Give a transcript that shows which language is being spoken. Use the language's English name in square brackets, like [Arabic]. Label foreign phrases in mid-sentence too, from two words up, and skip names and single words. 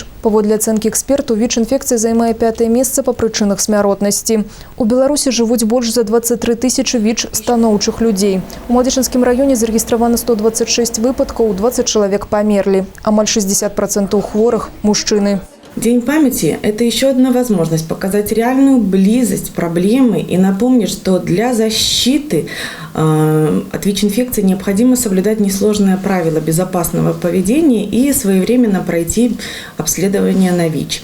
[Belarusian] Паводле ацэнкі экспертаў, ВІЧ-інфекцыя займае 5-е месца па прычынах смяротнасці. У Беларусі жывуць больш за 23 тысячы ВІЧ-станоўчых людзей. У Младзечынскім раёне зарэгістравана 126 выпадкаў, 20 чалавек памерлі. Амаль 60% хворых – мужчыны. [Russian] День памяти – это еще одна возможность показать реальную близость проблемы и напомнить, что для защиты от ВИЧ-инфекции необходимо соблюдать несложные правила безопасного поведения и своевременно пройти обследование на ВИЧ.